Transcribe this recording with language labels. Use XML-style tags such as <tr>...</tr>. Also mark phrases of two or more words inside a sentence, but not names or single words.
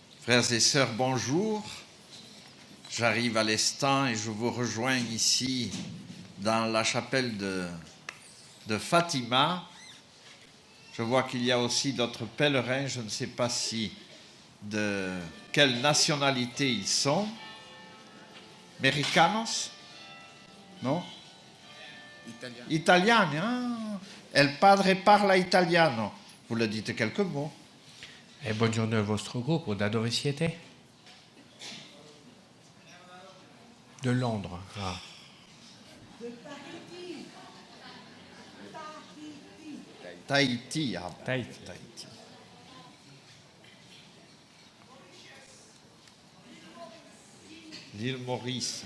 <fr>Frères et sœurs, bonjour. J'arrive à l'instant et je vous rejoins ici dans la chapelle de Fatima. Je vois qu'il y a aussi d'autres pèlerins, je ne sais pas de quelle nationalité ils sont.</fr> <es>Americanos? No?</es> <it>Italiani. Ah.</it> <es>El padre</es> <it>parla italiano.</it> <fr>Vous le dites quelques mots.</fr> <it>E buongiorno al vostro gruppo, da dove siete?</it> <fr>De Londres. Ah. Tahiti. Ah, Tahiti. Tahiti. L'île Maurice.</fr>